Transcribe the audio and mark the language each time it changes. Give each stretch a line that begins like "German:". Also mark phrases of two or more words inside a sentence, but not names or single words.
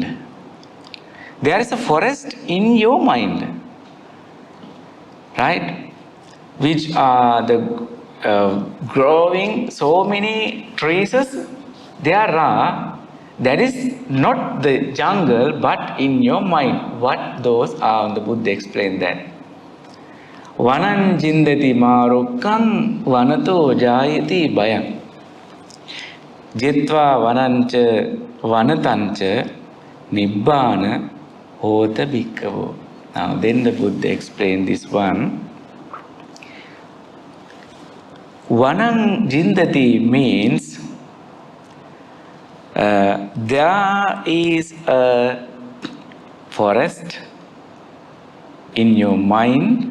English: There is a forest in your mind, right? Which are the growing so many trees there are. That is not the jungle, but in your mind. What those are? The Buddha explained that.
Pali: Vanan jindati marukkam vanato jayati bayam. Jetva vanancha vanatancha Nibbana hota bhikkhavo.
English: Now then the Buddha explained this one.
Pali: Vanang jindati
English: means there is a forest in your mind.